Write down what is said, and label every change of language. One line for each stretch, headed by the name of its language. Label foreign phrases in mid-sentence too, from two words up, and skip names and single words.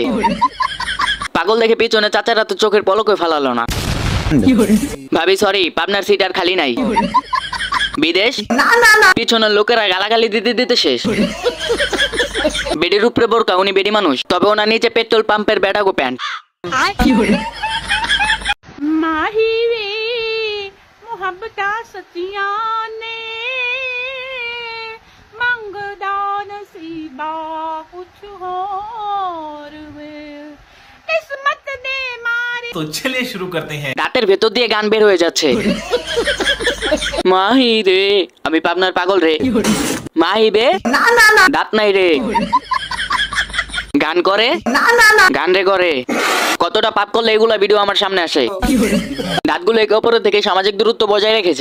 Bangla: পাগল দেখে পেছনে চাচারা তো চোখের পলকে ফেলালো না। ভাবি সরি, পাবনার সিট আর খালি নাই। বিদেশ পিছনের লোকেরা গালাগালি দিতে দিতে শেষ। বেডির উপরে বোরকা, উনি বেডি মানুষ, তবে ওনার নিচে পেট্রোল পাম্পের ব্যাটাগো প্যান্ট।
Punjabi: ਮਾਹੀ ਵੇ ਮੁਹੱਬਤਾਂ ਸੱਚੀਆਂ ਨੇ ਮੰਗਦਾ ਨਸੀਬਾ ਕੁਛ ਹੋਰ ਵੇ ਕਿਸਮਤ ਦੇ ਮਾਰੇ
Hindi: तो चलिए शुरू करते हैं।
Bangla: দাঁতের ভেতর দিয়ে গান বের হয়ে যাচ্ছে। মাহি রে, আমি পাবনার পাগল রে। মাহি বে, দাঁত নাই রে। গান করে, গান রে করে। কতটা পাপ করলে এগুলা ভিডিও আমার সামনে আসে। দাঁতগুলো একে অপরের থেকে সামাজিক দূরত্ব বজায় রেখেছে।